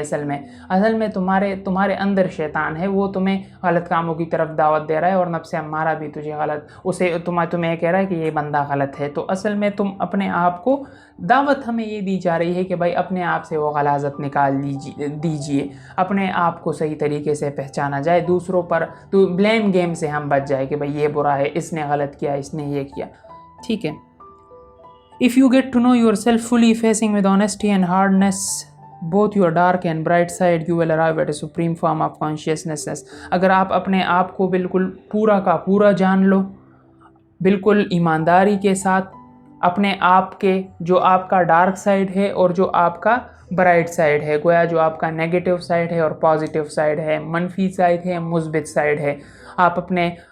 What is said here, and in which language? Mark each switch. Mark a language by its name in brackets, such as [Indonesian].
[Hindi] असल में तुम्हारे अंदर शैतान है, वो तुम्हें गलत कामों की तरफ दावत दे रहा है और नफ्स अम्मारा भी तुझे तुम्हें कह रहा है कि ये बंदा गलत है। तो असल में तुम अपने आप को दावत हमें ये दी जा रही है कि भाई अपने आप से वो गलाज़त निकाल दीजिए, अपने आप को सही तरीके से पहचाना जाए, दूसरों पर तो ब्लेम गेम से हम बच जाए कि भाई ये बुरा है, इसने गलत किया, इसने ये किया। ठीक है। [English] If you get to know yourself fully, facing with honesty and hardness both your dark and bright side, you will arrive at a supreme form of consciousness. [Hindi] अगर आप अपने आप को बिल्कुल पूरा का पूरा जान लो, बिल्कुल ईमानदारी के साथ अपने आप के जो आपका डार्क साइड है और जो आपका ब्राइट साइड है, गोया जो आपका नेगेटिव साइड है और पॉजिटिव साइड है, मनफी साइड है, मुस्बित साइड है, आप अपने